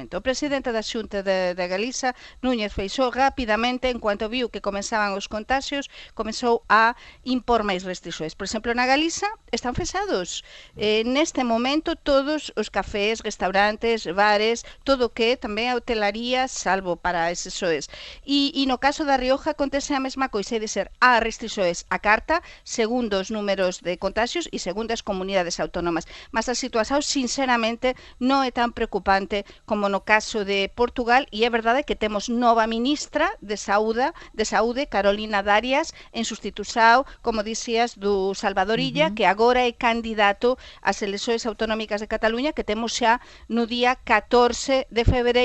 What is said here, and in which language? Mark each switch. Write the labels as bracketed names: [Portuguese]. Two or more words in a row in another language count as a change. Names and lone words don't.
[Galician] O presidente da Xunta de Galiza, Núñez Feixóo, rapidamente, en cuanto viu que comenzaban os contagios, comezou a impor máis restrições. Por exemplo, na Galiza están fechados. Neste momento, todos os cafés, restaurantes, bares, todo o que tamén a hotelaría, salvo para eses soes. E no caso da Rioja acontece a mesma coisa, é dizer, há restrições a carta, segundo os números de contagios e segundo as comunidades autónomas. Mas a situación, sinceramente, non é tan preocupante como no caso de Portugal, e é verdade que temos nova ministra de Saúde, Carolina Darias, en sustitución, como dicías, do Salvador Illa, que agora é candidato ás eleccións autonómicas de Cataluña, que temos xa no día 14 de febreiro,